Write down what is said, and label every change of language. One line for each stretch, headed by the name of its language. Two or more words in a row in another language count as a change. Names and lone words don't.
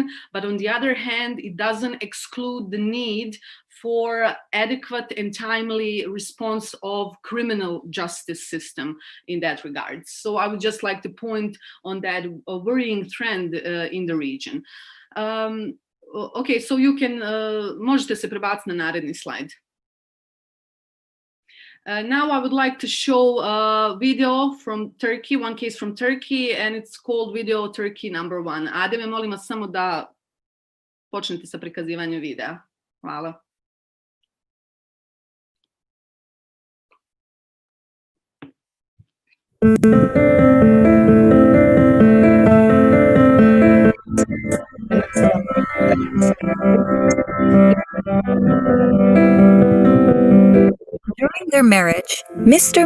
English: But on the other hand, it doesn't exclude the need for adequate and timely response of criminal justice system in that regard. So I would just like to point on that worrying trend in the region. Okay, so you can,
Bosnian: možete se prebaciti na naredni slajd.
English: Now I would like to show a video from Turkey, one case from Turkey, and it's called Video Turkey #1.
Bosnian: Ademe, molim vas samo da počnete sa prikazivanjem videa. Hvala.
English: During their marriage, Mr.